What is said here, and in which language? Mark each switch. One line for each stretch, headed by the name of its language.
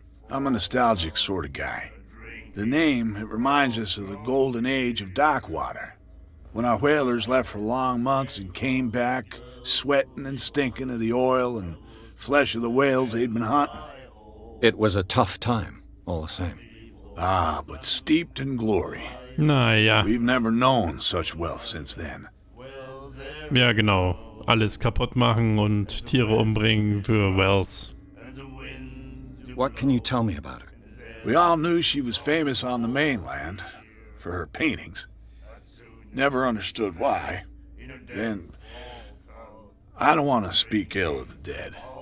English: I'm a nostalgic sort of guy. The name, it reminds us of the golden age of Darkwater, when our whalers left for long months and came back sweating and stinking of the oil and flesh of the whales they'd been hunting. It was a tough time, all the same. Ah, but steeped in glory.
German: Naja,
English: We've never known such wealth since then.
German: ja genau. Alles kaputt machen und Tiere umbringen für Wells.
English: What can you tell me about her? We all knew she was famous on the mainland for her paintings. Never understood why. Then, I don't want to speak ill of the dead.